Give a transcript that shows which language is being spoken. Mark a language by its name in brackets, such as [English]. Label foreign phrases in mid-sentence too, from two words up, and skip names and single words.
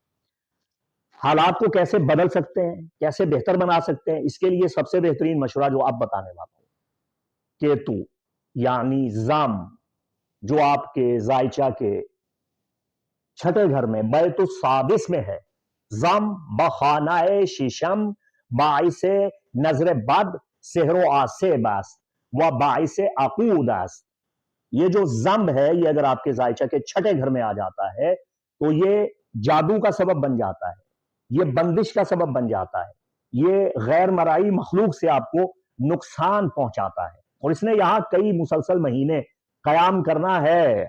[Urdu] حالات کو کیسے بدل سکتے ہیں، کیسے بہتر بنا سکتے ہیں، اس کے لیے سب سے بہترین مشورہ جو آپ بتانے والا ہوں، کیتو یعنی زم جو آپ کے زائچہ کے چھٹے گھر میں [Arabic] بیت السادس [Urdu] میں ہے. [Persian] زم بخانہ شیشم باعث نظر بد سحر و آسیب است و باعث عقود است. [Urdu] یہ جو زمب ہے، یہ اگر آپ کے زائچہ کے چھٹے گھر میں آ جاتا ہے تو یہ جادو کا سبب بن جاتا ہے، یہ بندش کا سبب بن جاتا ہے، یہ غیر مرئی مخلوق سے آپ کو نقصان پہنچاتا ہے. اور اس نے یہاں کئی مسلسل مہینے قیام کرنا ہے.